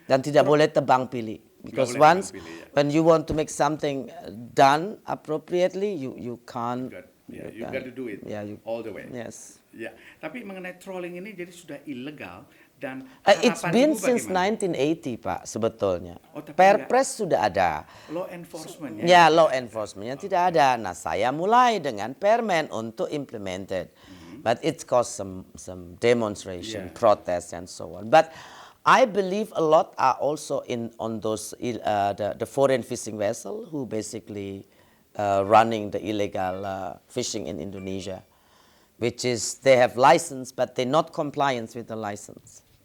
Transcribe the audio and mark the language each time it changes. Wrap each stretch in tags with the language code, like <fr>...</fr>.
<id>Dan tidak boleh tebang pilih,</id> <en>because once when you want to make something done appropriately, you can't. You got to do it all the way. Yes.</en> <id>Ya, tapi mengenai trolling ini jadi sudah ilegal. Dan</id> <en>it's been since 1980, Pak,</en> <id>sebetulnya. tapi Perpres sudah ada.</id> <en>Law enforcement</en> <id>Ya, law enforcementnya tidak ada. Nah, saya mulai dengan Permen untuk implemented.</id> <en>But it's caused some demonstration, protests, and so on. But I believe a lot are also on those the foreign fishing vessel who basically running the illegal fishing in Indonesia. which is they have license but they not compliance with the license.</en>